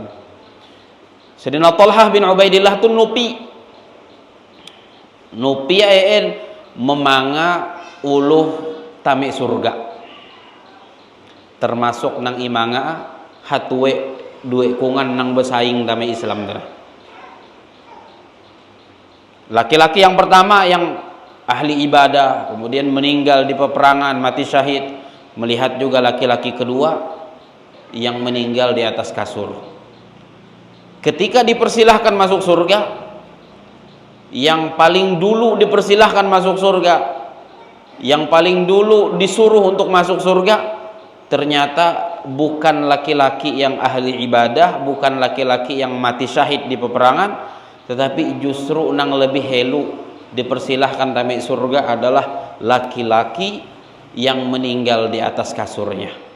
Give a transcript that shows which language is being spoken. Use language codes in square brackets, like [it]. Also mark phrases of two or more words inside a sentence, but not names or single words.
[nij] Sedina Talhah bin Ubaidillah tu nupi memanga uluh tami surga, termasuk nang imanga hatue dua kungan nang bersaing tami Islam. [id] Laki-laki yang pertama yang ahli ibadah, kemudian meninggal di peperangan, mati syahid. Melihat juga laki-laki kedua yang meninggal di atas kasur. Ketika dipersilahkan masuk surga, yang paling dulu dipersilahkan masuk surga, yang paling dulu disuruh untuk masuk surga, ternyata bukan laki-laki yang ahli ibadah, bukan laki-laki yang mati syahid di peperangan, tetapi justru nang lebih helu dipersilahkan tami surga adalah laki-laki yang meninggal di atas kasurnya.